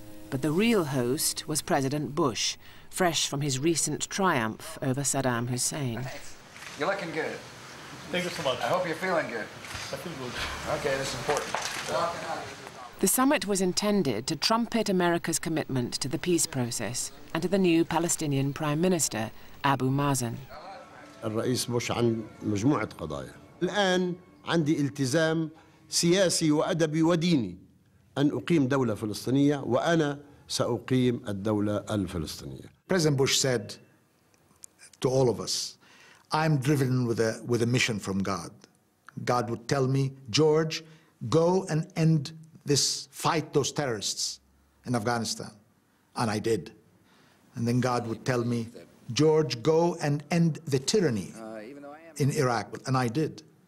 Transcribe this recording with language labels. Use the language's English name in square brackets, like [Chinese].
[English] But the real host was President Bush, fresh from his recent triumph over Saddam Hussein. You're looking good. Thank you so much. I hope you're feeling good. I feel good. Okay, that's important. The summit was intended to trumpet America's commitment to the peace process and to the new Palestinian Prime Minister, Abu Mazen. [Arabic] الرئيس بوش عن مجموعة قضايا. الآن عندي التزام سياسي وأدبي وديني أن أقيم دولة فلسطينية وأنا سأقيم الدولة الفلسطينية. [English] President Bush said to all of us, I'm driven with a mission from God. God would tell me, George, go and end this, fight those terrorists in Afghanistan. And I did. And then God would tell me, George, go and end the tyranny in Iraq. And I did.